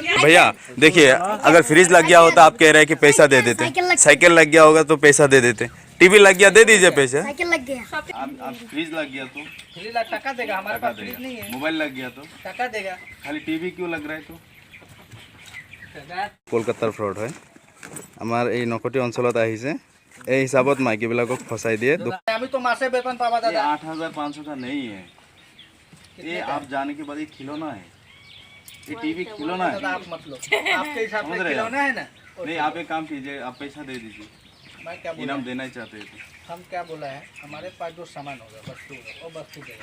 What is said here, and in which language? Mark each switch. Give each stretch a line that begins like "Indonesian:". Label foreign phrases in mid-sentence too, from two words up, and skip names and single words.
Hindi: भैया देखिए, अगर फ्रिज लग गया होता आप कह रहे हैं कि पैसा दे देते, साइकिल लग गया होगा तो पैसा दे देते, टीवी लग गया दे दीजिए पैसे। साइकिल लग गया। आप फ्रिज लग गया तो फ्रिज टका देगा, हमारे पास फ्रिज नहीं है। मोबाइल लग गया तो टका देगा। खाली टीवी क्यों लग रहा है?
Assamese: तो কলকাতাৰ ফ্ৰড হয়। আমাৰ এই নকটি অঞ্চলত আহিছে, এই হিচাপত মাইকীবিলাকক ফসাই দিয়ে।
Hindi: अभी तो मासे वेतन पावा दादा। 8,500 का नहीं है ये, आप जाने के बाद ये खिलौना है, ये टीवी खिलौना है। आप मत लो, आपके हिसाब से खिलौना है ना। नहीं, आप एक काम कीजिए, आप पैसा दे दीजिए, मैं क्या बोला, इनाम देना ही चाहते हैं तो। हम क्या बोला है, हमारे पास जो सामान होगा वस्तु होगा वो वस्तु देगा।